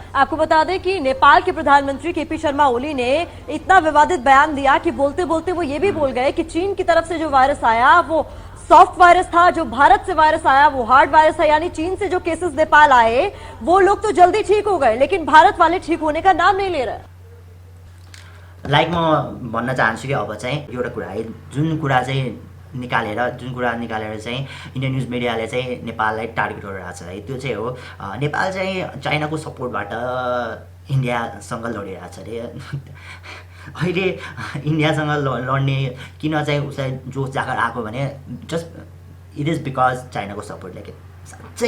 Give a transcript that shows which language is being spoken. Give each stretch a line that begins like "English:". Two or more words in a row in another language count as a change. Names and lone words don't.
Hindi: आपको बता दें कि नेपाल के प्रधानमंत्री केपी शर्मा ओली ने इतना विवादित बयान दिया कि बोलते बोलते वो ये भी बोल गए कि चीन की तरफ से जो वायरस आया वो सॉफ्ट वायरस था, जो भारत से वायरस आया वो हार्ड वायरस है। यानी चीन से जो केसेस नेपाल आए वो लोग तो जल्दी ठीक हो गए लेकिन भारत वाले ठीक होने का नाम नहीं ले रहे।
Nepali: लाइक म भन्न चाहन्छु कि अब चाहिँ एउटा कुरा है जुन कुरा निकालेर चाहिँ
English: Indian news
Nepali: मिडियाले चाहिँ नेपाललाई टार्गेट गरिरहेको छ है त्यो चाहिँ हो नेपाल चाहिँ चाइनाको सपोर्टबाट इन्डियासँग लडिरहेको छ अरे अहिले इन्डियासँग लड्ने किन चाहिँ उसलाई जोस जागर आएको भने
English: just it is because
Nepali: चाइनाको सपोर्टले के साँच्चै